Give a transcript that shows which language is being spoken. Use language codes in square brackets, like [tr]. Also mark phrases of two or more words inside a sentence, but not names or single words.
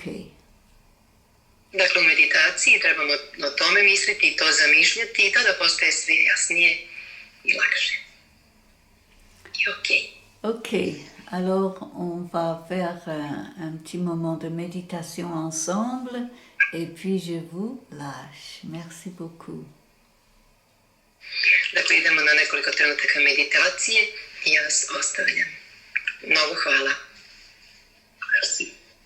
[sr] Dakle, u meditaciji trebamo o tome misliti i to zamišljati i tada postaje sve jasnije i lakše. I ok. [fr] Ok, alors on va faire un petit moment de méditation ensemble et puis je vous lâche. Merci beaucoup. [sr] Dakle, idemo na nekoliko trenutaka meditacije i ja vas ostavljam. Mnogo hvala. [fr] Merci.